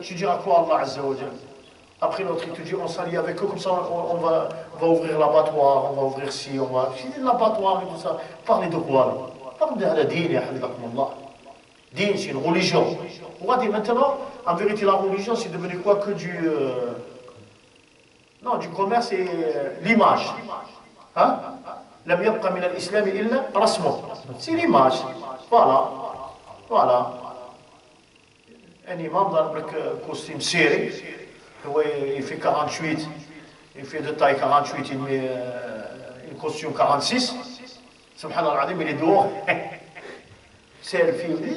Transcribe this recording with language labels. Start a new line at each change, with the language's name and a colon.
French: Tu diras quoi Allah Azza wa Jal? Après l'autre, il te dit on s'allie avec eux, comme ça on va ouvrir l'abattoir, on va ouvrir ci, on va. Je dis l'abattoir et tout ça. Parlez de quoi là? Parlez de la dîne, ya Habibakumullah. Dîne, c'est une religion. Regardez maintenant, en vérité, la religion, c'est devenu quoi que du. Non, du commerce et l'image. Hein?
Arabic: لم يبقى من الإسلام إلا رسمه.
French: C'est l'image. Voilà. Un imam dans le costume serré, il fait 48, il fait de taille 48, il met un costume 46. Subhanallah, il est dehors. Selfie.